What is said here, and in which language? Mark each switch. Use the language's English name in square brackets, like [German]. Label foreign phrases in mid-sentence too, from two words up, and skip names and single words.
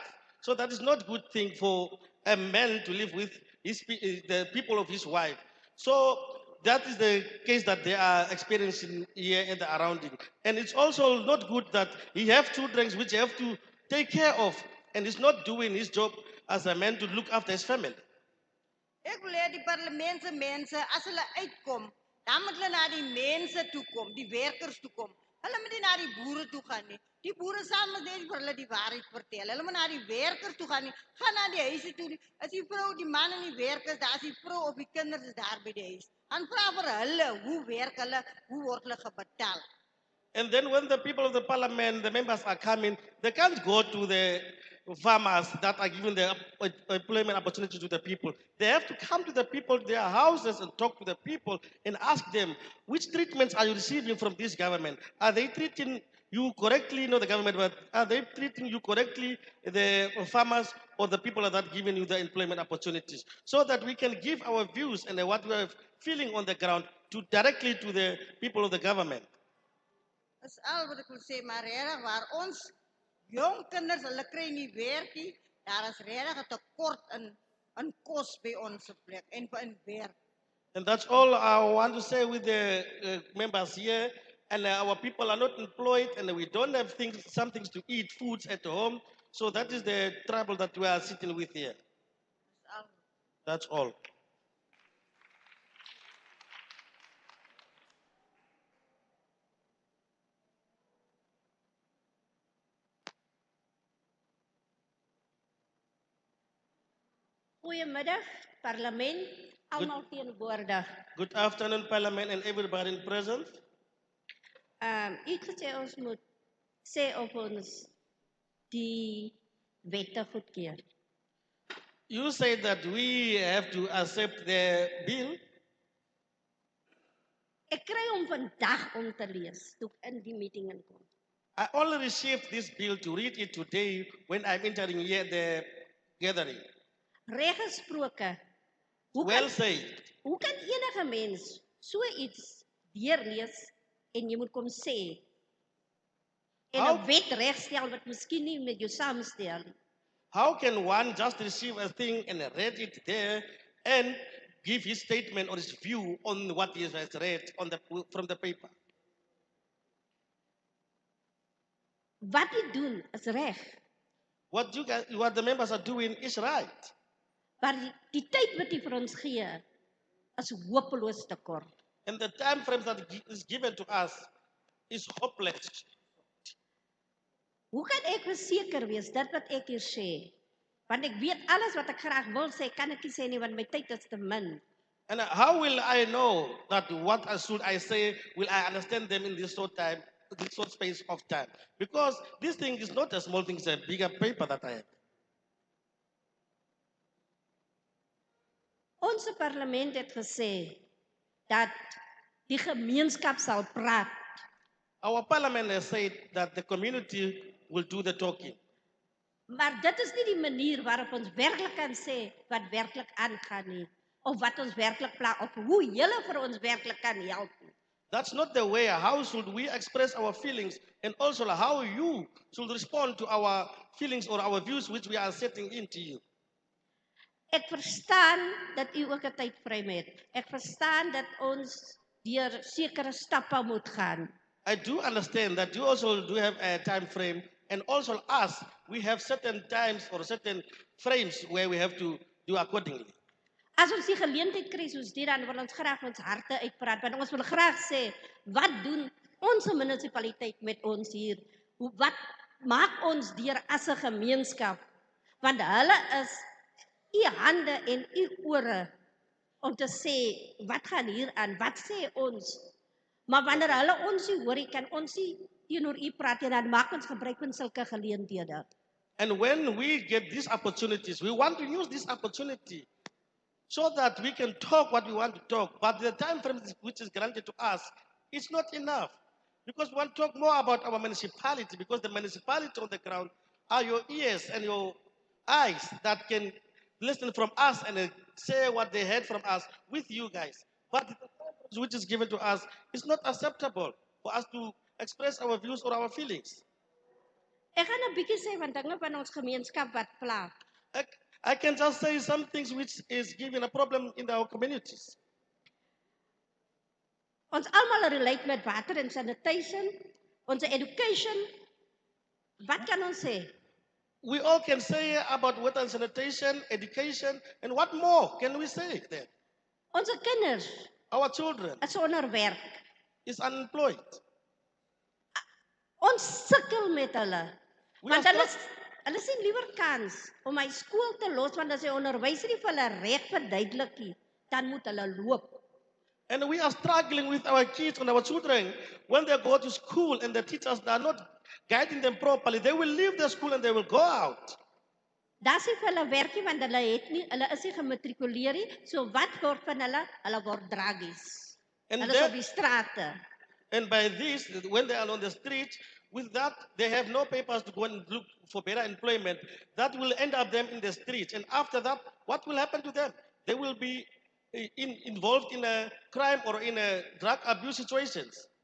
[English] So that is not a good thing for a man to live with the people of his wife. So that is the case that they are experiencing here and around him. And it's also not good that he have children which he have to take care of, and he's not doing his job as a man to look after his family. [Afrikaans] Ek wil hê die parlementse mense as hulle uitkom, dan moet hulle na die mense toe kom, die werkers toe kom. Hulle moet nie na die boere toe gaan nie. Die boere sal mos net vir hulle die waarheid vertel. Hulle moet na die werkers toe gaan nie. Gaan na die huise toe. As die vrou, die man en die werkers, daar is die vrou of die kinders is daar by die huis. Dan vra vir hulle, hoe werk hulle, hoe word hulle gebetaal? [English] And then when the people of the parliament, the members are coming, they can't go to the farmers that are giving the employment opportunity to the people. They have to come to the people, their houses, and talk to the people and ask them, which treatments are you receiving from this government? Are they treating you correctly, not the government, but are they treating you correctly, the farmers or the people that are giving you the employment opportunities? So that we can give our views and what we are feeling on the ground directly to the people of the government. [Afrikaans] Dis al wat ek wil sê, maar regtig waar ons jong kinders, hulle kry nie werk nie. Daar is regtig 'n tekort in kos by ons plek en in werk. [English] And that's all I want to say with the members here. And our people are not employed, and we don't have some things to eat, foods at home. So that is the trouble that we are sitting with here. That's all. [Afrikaans] Goeiemiddag, parlement, almal teenwoordig. [English] Good afternoon, Parliament, and everybody present. [Afrikaans] U het gesê ons moet sê of ons die wette goedkeur. [English] You say that we have to accept the bill. [Afrikaans] Ek kry hom vandag om te lees toe ek in die meeting inkom. [English] I only received this bill to read it today when I'm entering here the gathering. [Afrikaans] Reg gesproke. [English] Well said. [Afrikaans] Hoe kan enige mens so iets deurlees en jy moet kom sê en 'n wet regstel wat miskien nie met jou saamstel nie? [English] How can one just receive a thing and read it there and give his statement or his view on what he has read from the paper? [Afrikaans] Wat jy doen is reg. [English] What the members are doing is right. [Afrikaans] Maar die tyd wat jy vir ons gee is hopeloos te kort. [English] And the time frame that is given to us is hopeless. [Afrikaans] Hoe kan ek verseker wees dat wat ek hier sê? Want ek weet alles wat ek graag wil sê, kan ek nie sê nie want my tyd is te min. [English] And how will I know that what should I say, will I understand them in this short time, this short space of time? Because this thing is not a small thing, it's a bigger paper that I have. [Afrikaans] Ons parlement het gesê dat die gemeenskap sal praat. [English] Our parliament has said that the community will do the talking. [Afrikaans] Maar dit is nie die manier waarop ons werklik kan sê wat werklik aangaan nie, of wat ons werklik pla of hoe julle vir ons werklik kan help. [English] That's not the way. How should we express our feelings, and also how you should respond to our feelings or our views which we are setting into you? [Afrikaans] Ek verstaan dat u ook 'n tydframe het. Ek verstaan dat ons deur sekere stappe moet gaan. [English] I do understand that you also do have a time frame, and also us, we have certain times or certain frames where we have to do accordingly. [Afrikaans] As ons die geleentheid kry soos dit, dan wil ons graag ons harte uitpraat, want ons wil graag sê, wat doen ons munisipaliteit met ons hier? Wat maak ons deur as 'n gemeenskap? Want hulle is u hande en u ore om te sê, wat gaan hier aan? Wat sê ons? Maar wanneer hulle ons nie hoor, kan ons nie teenoor u praat en dan maak ons gebruik van sulke geleenthede. [English] And when we get these opportunities, we want to use this opportunity so that we can talk what we want to talk. But the time frame which is granted to us is not enough. Because we want to talk more about our municipality, because the municipality on the ground are your ears and your eyes that can listen from us and say what they heard from us with you guys. But the time which is given to us is not acceptable for us to express our views or our feelings. [Afrikaans] Ek gaan 'n bietjie sê van dinge van ons gemeenskap wat pla. [English] I can just say some things which is giving a problem in our communities. [Afrikaans] Ons almal relate met [English] water and sanitation, [Afrikaans] ons education. Wat kan ons sê? [English] We all can say about water and sanitation, education, and what more can we say then? [Afrikaans] Ons kinders, [English] our children, [Afrikaans] is onder werk, [English] is unemployed. [Afrikaans] Ons sukkel met hulle. Want hulle sien liewer kans om my skool te los, want as die onderwyser nie vir hulle reg verduidelik nie, dan moet hulle loop. [English] And we are struggling with our kids and our children. When they go to school and the teachers are not guiding them properly, they will leave the school and they will go out. [Afrikaans] Daar sê vir hulle werk nie want hulle is nie gematrikuleer nie. So wat word van hulle? Hulle word draggies. [English] And [Afrikaans] Hulle is [English] that- [Afrikaans] op die strate. [English] And by this, when they are on the street, with that, they have no papers to go and look for better employment. That will end up them in the streets. And after that, what will happen to them? They will be involved in a crime or in a drug abuse situations.